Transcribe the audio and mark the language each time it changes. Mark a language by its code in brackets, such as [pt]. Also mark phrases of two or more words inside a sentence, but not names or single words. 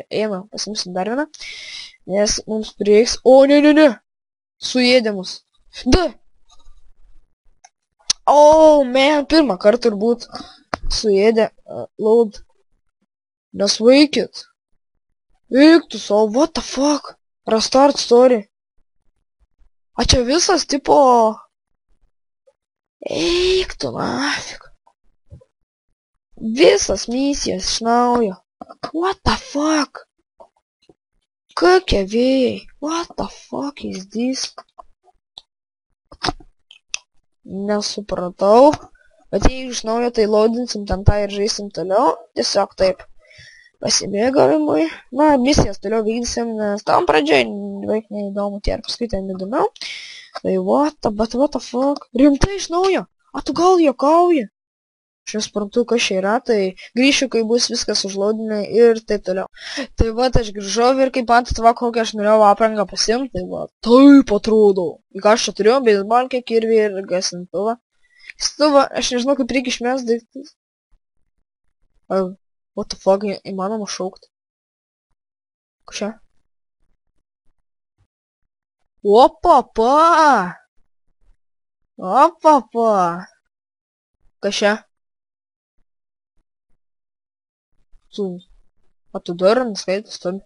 [lt] Eina, pasimsim dar vieną. Nes mums prieiks... O, ne. Suėdė mus. Da. [en] Oh, man, [lt] pirmą kartą turbūt suėdė. Load. Nesvaikit. Eik tu savo, [en] what the fuck? Restart story. [lt] A čia visas tipo... Eik tu nafik. Visas misijas iš naujo. [en] What the fuck? [lt] Kokie vėjai? [en] What the fuck is this? [lt] Nesupratau. Bet jei iš naujo tai loadinsim ten tą ir žaisim toliau. Tiesiog taip. Pasimėgavimui. Na, misijas toliau vykdysim, nes tam pradžiai beveik neįdomu tie ir paskui ten įdomiau. [en] Tai what the fuck? [lt] Rimtai iš naujo? A tu gal juokauji? Aš nesuprantu, kas čia yra, tai grįšiu, kai bus viskas užlaudinę ir taip toliau. Tai va, aš grįžau ir kaip matot, va, kokią aš norėjau aprangą pasimti, tai va, taip atrodo. Ir ką aš čia turėjau, beisbolkę, kirvį ir gesintuvą. Gesintuvą, aš nežinau, kaip reikia išmest daiktus. [en] What the fuck, [lt] įmanoma šaukti. Kas čia? Opapa! Kas čia? O tu dar neskaitas toli.